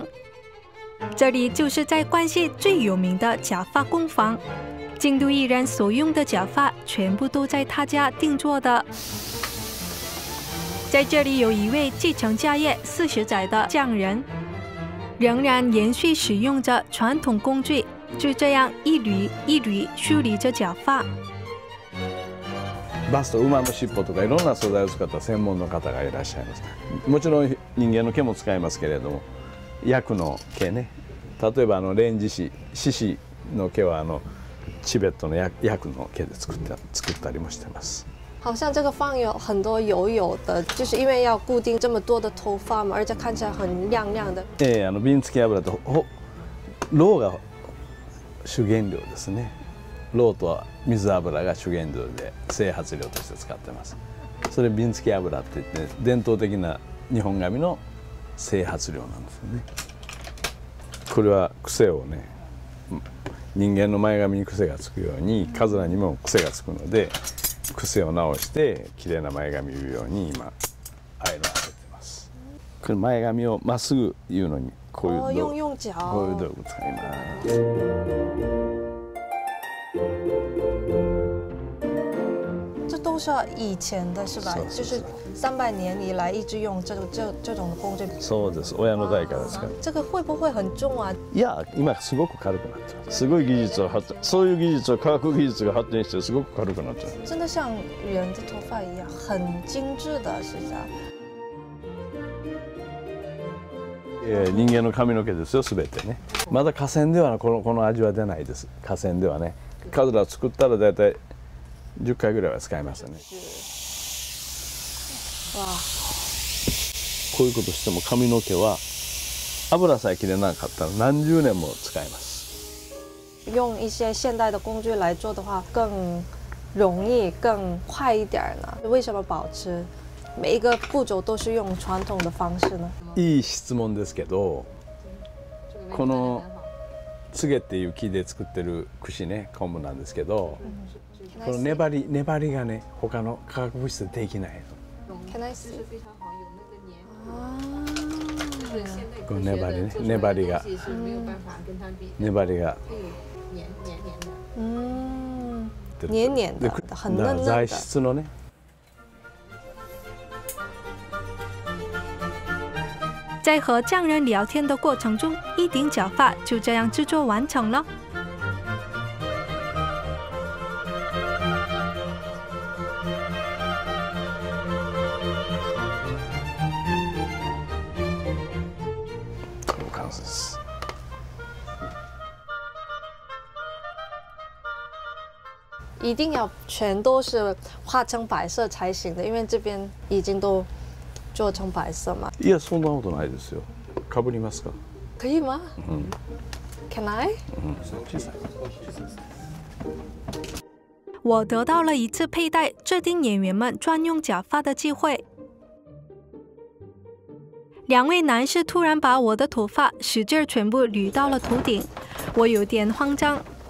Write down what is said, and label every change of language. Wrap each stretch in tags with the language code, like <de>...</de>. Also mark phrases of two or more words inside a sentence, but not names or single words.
<zh>这里就是在关西最有名的假发工坊，京都艺人所用的假发全部都在他家定做的。在这里有一位继承家业40载的匠人，仍然延续使用着传统工具，就这样一缕一缕梳理着假发。</zh> <ja>バスと馬の尻尾とかいろんな素材を使った専門の方がいらっしゃいます。もちろん人間の毛も使いますけれども、ヤクの毛ね、例えばレンジシ獅子の毛はチベットのヤクの毛で作ったりもしてます。好像这个坊有很多油的，就是因为要固定这么多的头发嘛，而且看起来很亮亮的。瓶付き油とろうが主原料ですね。ろうと水油が主原料で整髪料として使ってます。それ瓶付き油って言って伝統的な日本髪の整髪料なんですよね。これは癖をね、人間の前髪に癖がつくようにカズラにも癖がつくので。癖を直して綺麗な前髪を言うように今アイロン当ててます。これ前髪をまっすぐ言うのにこういう道具使います。</ja> <zh>这都是以前的是吧？就是300年以来一直用这种工具。</zh> <ja>そうです。親の代から使う。</ja> <zh>这个会不会很重啊？</zh> <ja>いや、今すごく軽くなってます。すごい技術をそういう技術を科学技術が発展してすごく軽くなっちゃう。</ja> <zh>真的像人的头发一样，很精致的，是这样。</zh> <ja>人間の髪の毛ですよ、すべてね。まだ河川ではこの味は出ないです。河川ではね。カズラ作ったらだいたい10回ぐらいは使いますね。こういうことしても髪の毛は油さえ切れなかったら何十年も使えます。</ja> <zh>用一些现代的工具来做的话，更容易、更快一点呢？为什么保持每一个步骤都是用传统的方式呢？</zh> <ja>いい質問ですけど、この柘植っていう木で作ってる櫛ね、昆布なんですけど、 この粘りがね他の化学物質でできないの。</ja> <en>Can I see？</en> <zh>非常好，有那个粘。啊，是现代</zh> <ja>この</ja> <zh>科学</zh> <ja>粘りね</ja> <zh>的做出来</zh> <ja>粘りが</ja> <zh>的东西是没有办法跟它比的，</zh> <ja>粘りが</ja> <zh>会有黏的。嗯，</zh> <ja>出る</ja> <zh>黏黏的</zh> <ja>で</ja> <zh>很</zh> <ja>だから材</ja> <zh>嫩嫩的。</zh> <ja>質のね。</ja> <zh>在和匠人聊天的过程中，一顶假发就这样制作完成了。</zh> <ja>これも完成です。</ja> <zh>一定要全都是画成白色才行的，因为这边已经都做成白色嘛。</zh> <ja>いやそんなことないですよ。かぶりますか？</ja> <zh>可以吗？嗯</zh> <en>Can I？</en> <ja>嗯，小さい。</ja> <zh>我得到了一次佩戴这顶演员们专用假发的机会。两位男士突然把我的头发使劲全部捋到了头顶，我有点慌张。</zh>